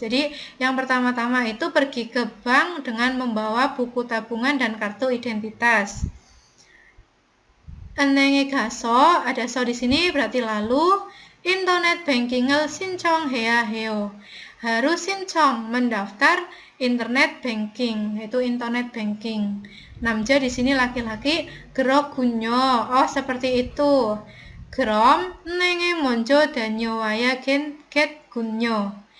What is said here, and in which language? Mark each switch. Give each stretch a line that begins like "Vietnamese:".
Indonesian: Jadi yang pertama-tama itu pergi ke bank dengan membawa buku tabungan dan kartu identitas.
Korean: 은행에 가서,
Indonesian: ada so di sini berarti lalu.
Korean: Internet banking을 신청해야 해요.
Indonesian: Harus 신청, mendaftar internet banking, yaitu internet banking. Namja di sini laki-laki,
Korean: 그렇군요.
Indonesian: Oh, seperti itu.
Korean: 그럼 은행에 먼저 다녀와야겠군요.